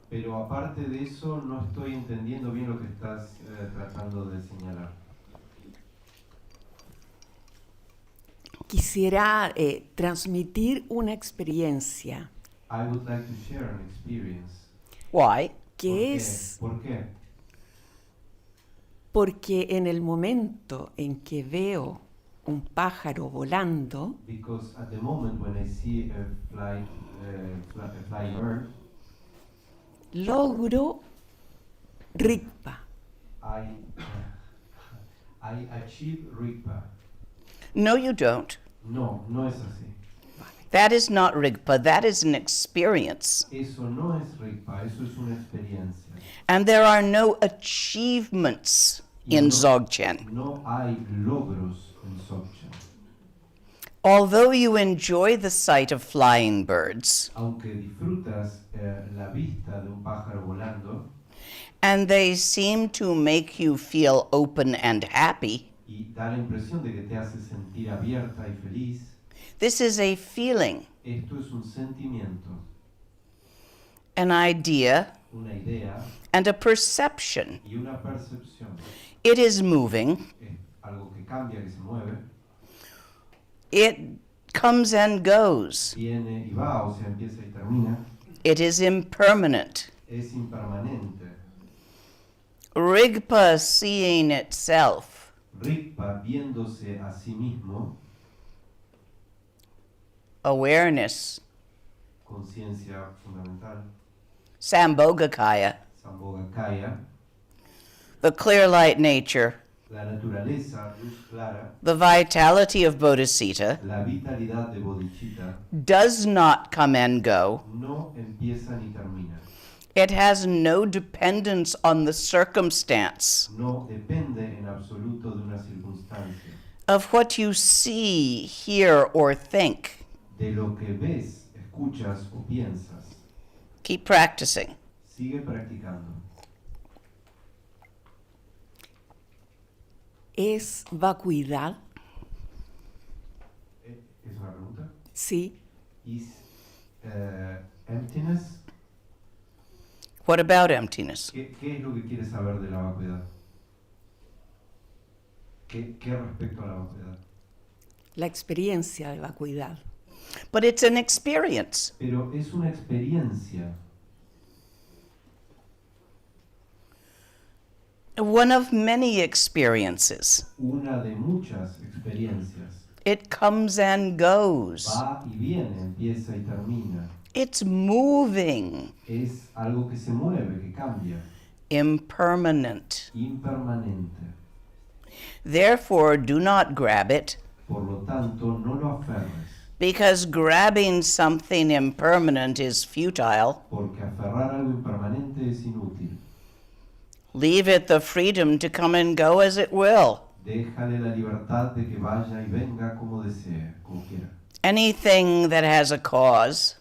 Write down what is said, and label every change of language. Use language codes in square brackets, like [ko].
[es] Pero aparte de eso, no estoy entendiendo bien lo que estás tratando de señalar. quisiera transmitir una experiencia [en] I would like to share an experience. Why? [es] que es ¿Por qué? porque en el momento en que veo un pájaro volando, [en] Because at the moment when I see a flying bird, [es] logro rigpa. [en] I achieve Rigpa. No, you don't. [es] No, no es así. [en] That is not Rigpa. That is an experience. [es] Eso no es Rigpa, eso es una experiencia. [en] And there are no achievements in Dzogchen. [es] No hay logros en Dzogchen. [en] Although you enjoy the sight of flying birds, [es] Aunque disfrutas la vista de un pájaro volando [en] and they seem to make you feel open and happy, [es] y da la impresión de que te hace sentir abierta y feliz, [en] this is a feeling, [es] esto es un sentimiento, [en] an idea, [es] una idea [en] and a perception. [es] y una percepción. [en] It is moving. [es] Es algo que cambia, que se mueve, [en] It comes and goes. [es] viene y va, o sea, empieza y termina. [en] It is impermanent. [es] Es impermanente. [en] Rigpa seeing itself. [es] Rigpa viéndose a sí mismo, [en] Awareness. [es] conciencia fundamental, [en] Sambhogakaya. [es] Sambhogakaya, [en] The clear light nature. [es] la naturaleza, luz clara, [en] The vitality of bodhicitta [es] la vitalidad de bodhicitta, [en] does not come and go. [es] no empieza ni termina. [en] It has no dependence on the circumstance [es] No depende en absoluto de una circunstancia, [en] of what you see, hear, or think. [es] de lo que ves, escuchas o piensas. [en] Keep practicing. [es] Sigue practicando. ¿Es vacuidad? ¿Es una pregunta? Sí. [en] Is emptiness? What about emptiness? [es] ¿Qué es lo que quieres saber de la vacuidad? ¿Qué respecto a la vacuidad? La experiencia de vacuidad. [en] But it's an experience. [es] Pero es una experiencia, [en] One of many experiences. [es] una de muchas experiencias. [en] It comes and goes. [es] Va y viene, empieza y termina. [en] It's moving. [es] Es algo que se mueve, que cambia, [en] Impermanent. [es] impermanente. [en] Therefore, do not grab it, [es] Por lo tanto, no lo aferres, [en] because grabbing something impermanent is futile. [es] porque aferrar algo impermanente es inútil. [en] Leave it the freedom to come and go as it will. [es] Déjale la libertad de que vaya y venga como desee, como quiera. [en] Anything that has a cause